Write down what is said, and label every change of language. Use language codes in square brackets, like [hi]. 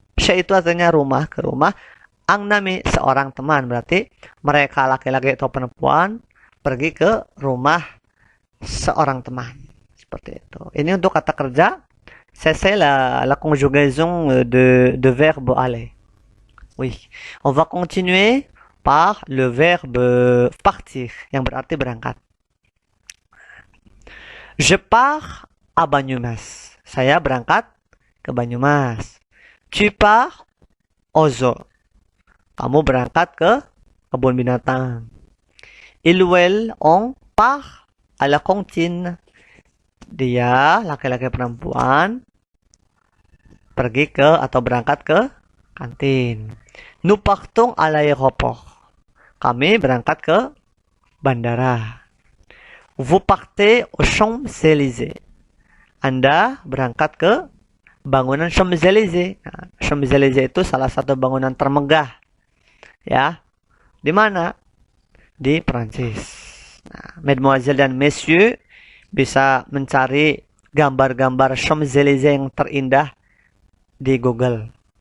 [id] Chez itu artinya rumah, ke rumah. Ang nami seorang teman, berarti mereka laki-laki atau perempuan pergi ke rumah seorang teman. Seperti itu. Ini untuk kata kerja. [fr] C'est la conjugaison de verbe aller. Oui. On va continuer par le verbe partir, [id] yang berarti berangkat. [fr] Je pars à Banyumas. [id] Saya berangkat ke Banyumas. [fr] Tu pars au zoo. [id] Kamu berangkat ke kebun binatang. [fr] Il ou elle, on part à la cantine. [id] Dia, laki-laki perempuan, pergi ke atau berangkat ke kantin. [fr] Nous partons à l'aéroport. [id] Kami berangkat ke bandara. [fr] Vous partez aux Champs-Élysées. [id] Anda berangkat ke bangunan Champs-Élysées. Nah, Champs-Élysées itu salah satu bangunan termegah. Ya. Di mana? Di Prancis. Nah, Mesdemoiselles dan Messieurs bisa mencari gambar-gambar Champs-Élysées yang terindah di Google.